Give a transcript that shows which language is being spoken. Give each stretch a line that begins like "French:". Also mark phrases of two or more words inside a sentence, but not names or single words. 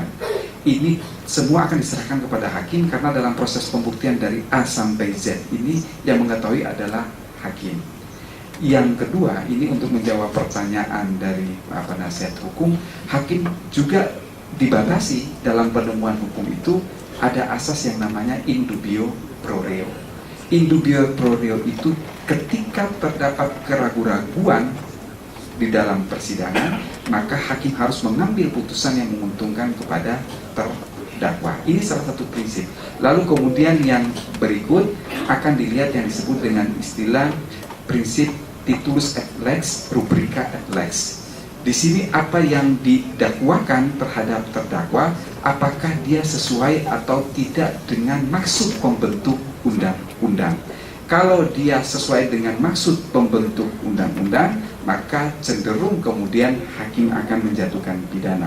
Indonesian: Ini semua akan diserahkan kepada hakim, karena dalam proses pembuktian dari A sampai Z ini yang mengetahui adalah hakim. Yang kedua, ini untuk menjawab pertanyaan dari penasihat hukum, hakim juga dibatasi dalam penemuan hukum itu ada asas yang namanya
Latin: in dubio pro reo. Indubio pro reo
Indonesian: itu ketika terdapat keraguan-raguan di dalam persidangan, maka hakim harus mengambil putusan yang menguntungkan kepada terdakwa. Ini salah satu prinsip. Lalu kemudian yang berikut akan dilihat yang disebut dengan istilah prinsip
Latin: titulus et lex, rubrika et lex.
Indonesian: Di sini apa yang didakwakan terhadap terdakwa, apakah dia sesuai atau tidak dengan maksud pembentuk undang-undang. Kalau dia sesuai dengan maksud pembentuk undang-undang, maka cenderung kemudian hakim akan menjatuhkan pidana.